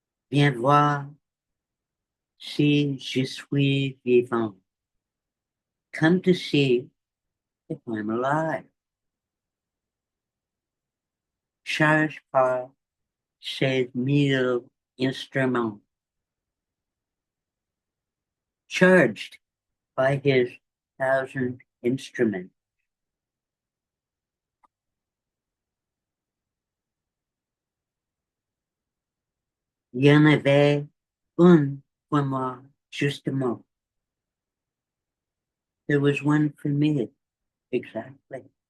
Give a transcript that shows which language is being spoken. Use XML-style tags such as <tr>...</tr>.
<fr>Viens voir si je suis vivant.</fr> <en>Come to see if I'm alive.</en> <fr>Charged par ses mille instruments.</fr> <en>Charged by his thousand instruments.</en> <fr>Il y en avait une pour moi, justement.</fr> <en>There was one for me, exactly.</en>